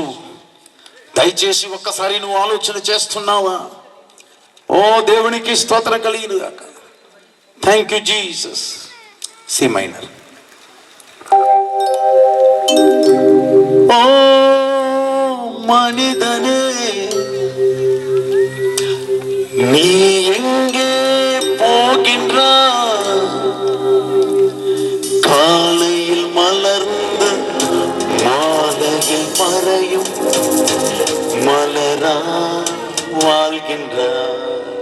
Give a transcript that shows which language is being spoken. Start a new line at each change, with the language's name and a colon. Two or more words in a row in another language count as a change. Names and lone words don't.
Telugu: దయచేసి ఒక్కసారి నువ్వు ఆలోచన చేస్తున్నావా? ఓ దేవునికి స్తోత్రం కలిగిన గాక.
English: Thank you Jesus. C minor.
Tamil: ஓ மனிதனே நீ எங்கே போகின்றாய்? காலையில் மலர்ந்து மாலையில் மறையும் மலரா வாழ்கின்றாய்.